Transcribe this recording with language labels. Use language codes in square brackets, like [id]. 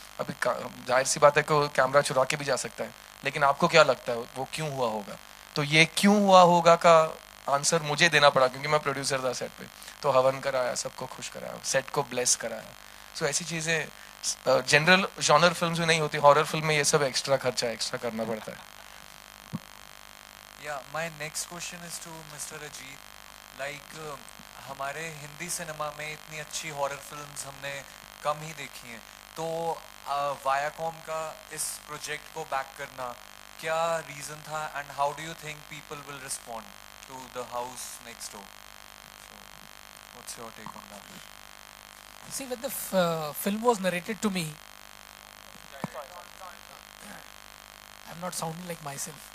[hi] अभी जाहिर सी बात है कि कैमरा चुरा के भी जा सकता है, लेकिन आपको क्या लगता है वो क्यों हुआ होगा? तो ये क्यों हुआ होगा का आंसर मुझे देना पड़ा, क्योंकि मैं प्रोड्यूसर था सेट पे. तो हवन कराया, सबको खुश कराया, सेट को ब्लेस कराया. सो ऐसी चीजें जनरल जॉनर फिल्म्स में नहीं होती. हॉरर फिल्म में ये सब एक्स्ट्रा खर्चा एक्स्ट्रा करना पड़ता है. [en] Yeah, my next question is to Mr. Ajit. [hi] Like हमारे हिंदी सिनेमा में इतनी अच्छी हॉरर फिल्म्स हमने कम ही देखी हैं, तो वायाकॉम का इस प्रोजेक्ट को बैक करना क्या रीजन था, [en] And how do you think people will respond to the house next door? What's your take on that? See, when the film was narrated to me, I'm not sounding like myself.